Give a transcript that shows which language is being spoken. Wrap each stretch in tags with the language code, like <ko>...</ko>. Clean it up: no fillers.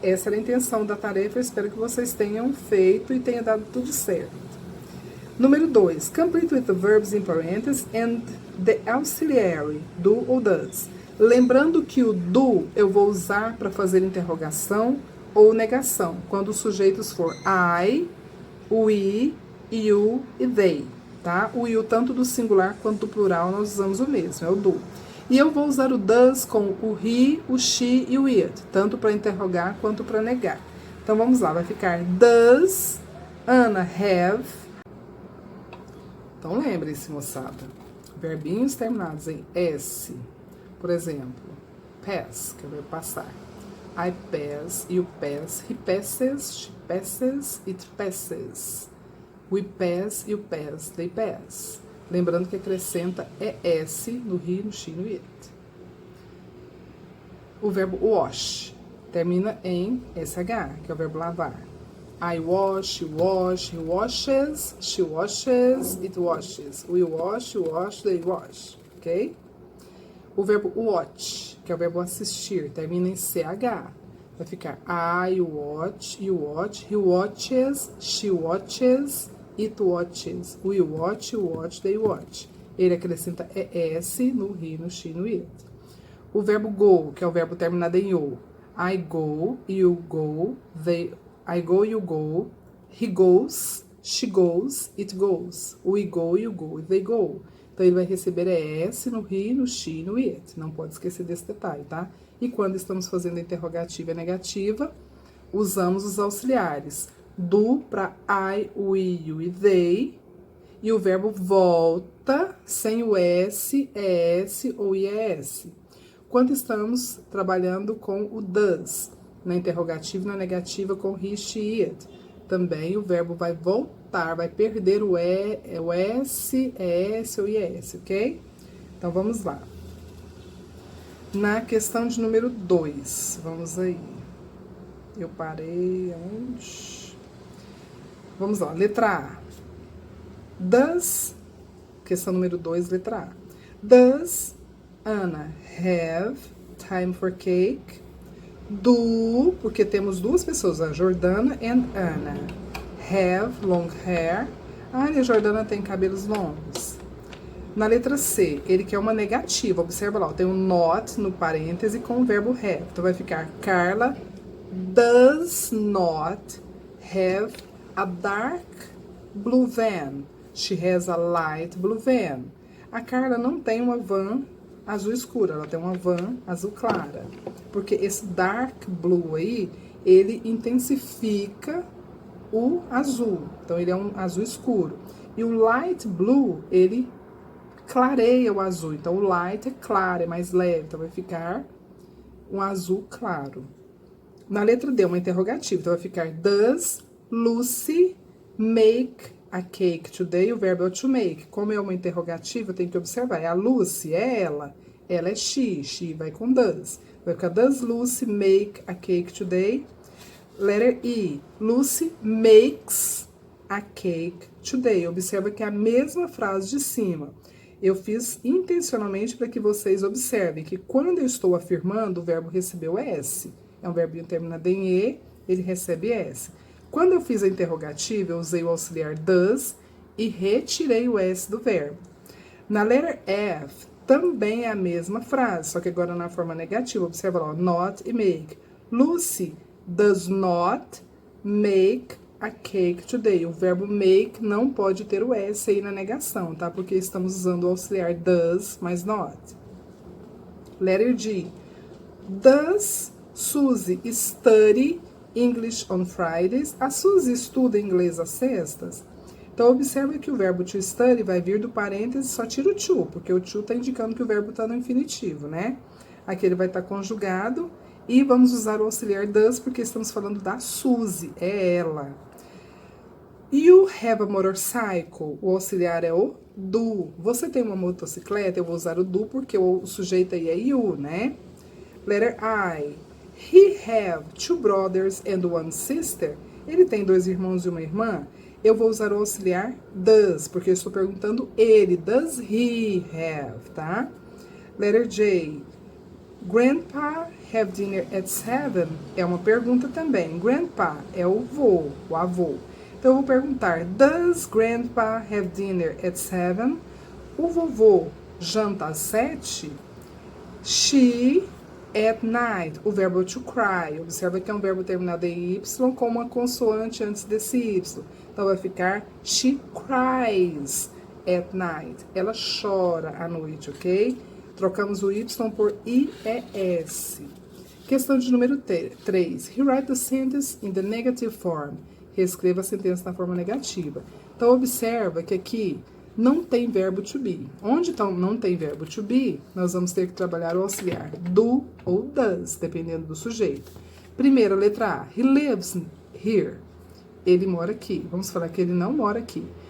<pt>Essa era a intenção da tarefa. Eu espero que vocês tenham feito e tenha dado tudo certo. Número 2.</pt> <en>Complete with the verbs in parentheses and the auxiliary, do</en> <pt>ou</pt> <en>does.</en> <pt>Lembrando que o do eu vou usar para fazer interrogação ou negação, quando os sujeitos for I, we, you e they, tá? O you tanto do singular quanto do plural nós usamos o mesmo, é o do. E eu vou usar o does com o he, o she e o it, tanto para interrogar quanto para negar. Então vamos lá, vai ficar</pt> <en>does Anna have.</en> <pt>Então lembre-se, moçada, verbinhos terminados em S. Por exemplo, pass, que é o verbo passar.</pt> <en>I pass, you pass, he passes, she passes, it passes. We pass, you pass, they pass.</en> <pt>Lembrando que acrescenta ES no he, no she, no it. O verbo wash termina em SH, que é o verbo lavar.</pt> <en>I wash, you wash, he washes, she washes, it washes. We wash, you wash, they wash. Ok?</en> <pt>O verbo watch, que é o verbo assistir, termina em CH. Vai ficar</pt> <en>I watch, you watch, he watches, she watches, it watches. We watch, you watch, they watch.</en> <pt>Ele acrescenta ES no he, no she, no it. O verbo go, que é o verbo terminado em O.</pt> <en>I go, you go, I go, you go, He goes, she goes, it goes. O we go e o go e they go.</en> <pt>Então, ele vai receber S no he, no she e no it. Não pode esquecer desse detalhe, tá? E quando estamos fazendo a interrogativa e a negativa, usamos os auxiliares. Do para I, we, you e they. E o verbo volta sem o S, ES ou IES. Quando estamos trabalhando com o does, na interrogativa e na negativa com he, she, it, também o verbo vai voltar, vai perder o S, ES ou IES, ok? Então, vamos lá. Na questão de número 2, vamos aí. Eu parei onde? Vamos lá, letra A. Does, questão número 2, letra A.</pt> <en>Does Anna have time for cake?</en> <pt>Do, porque temos duas pessoas, a Jordana e Anna.</pt> <en>Have long hair.</en> <pt>A Ana e a Jordana têm cabelos longos. Na letra C, ele quer uma negativa. Observa lá, tem um not no parêntese com o verbo have. Então, vai ficar</pt> <en>Carla does not have a dark blue van. She has a light blue van.</en> <pt>A Carla não tem uma van azul escura, ela tem uma van azul clara. Porque esse dark blue aí, ele intensifica o azul. Então, ele é um azul escuro. E o light blue, ele clareia o azul. Então, o light é claro, é mais leve. Então, vai ficar um azul claro. Na letra D, uma interrogativa. Então, vai ficar</pt> <en>Does Lucy make a cake today?</en> <pt>O verbo é to make. Como é uma interrogativa, tem que observar. É a Lucy, é ela. Ela é she. She vai com does. Vai ficar</pt> <en>Does Lucy make a cake today? Letter E. Lucy makes a cake today.</en> <pt>Observa que é a mesma frase de cima. Eu fiz intencionalmente para que vocês observem que quando eu estou afirmando, o verbo recebeu S. É um verbinho terminado em E, ele recebe S. Quando eu fiz a interrogativa, eu usei o auxiliar does e retirei o S do verbo. Na letra F, também é a mesma frase, só que agora na forma negativa. Observa lá, not e make.</pt> <en>Lucy does not make a cake today.</en> <pt>O verbo make não pode ter o S aí na negação, tá? Porque estamos usando o auxiliar does, mas not.</pt> <en>Letter G. Does Suzy study English on Fridays?</en> <pt>A Suzy estuda inglês às sextas? Então, observe que o verbo to study vai vir do parênteses, só tira o to, porque o to está indicando que o verbo está no infinitivo, né? Aqui ele vai estar conjugado e vamos usar o auxiliar does, porque estamos falando da Suzy, é ela.</pt> <en>You have a motorcycle,</en> <pt>o auxiliar é o do. Você tem uma motocicleta? Eu vou usar o do, porque o sujeito aí é you, né?</pt> <en>Letter I. He have two brothers and one sister.</en> <pt>Ele tem dois irmãos e uma irmã? Eu vou usar o auxiliar does, porque eu estou perguntando ele.</pt> <en>Does he have,</en> <pt>tá?</pt> <en>Letter J. Grandpa have dinner at 7?</en> <pt>É uma pergunta também. Grandpa é o vô, o avô. Então, eu vou perguntar,</pt> <en>does Grandpa have dinner at 7?</en> <pt>O vovô janta às 7?</pt> <en>She at night.</en> <pt>O verbo to cry. Observa que é um verbo terminado em Y com uma consoante antes desse Y.</pt> <en>Então, vai ficar she cries at night.</en> <pt>Ela chora à noite, ok? Trocamos o Y por IES. Questão de número 3.</pt> <en>He write the sentence in the negative form.</en> <pt>Reescreva a sentença na forma negativa. Então, observa que aqui não tem verbo to be. Onde então não tem verbo to be, nós vamos ter que trabalhar o auxiliar do ou does, dependendo do sujeito. Primeiro, letra A.</pt> <en>He lives here.</en> <pt>Ele mora aqui. Vamos falar que ele não mora aqui.</pt>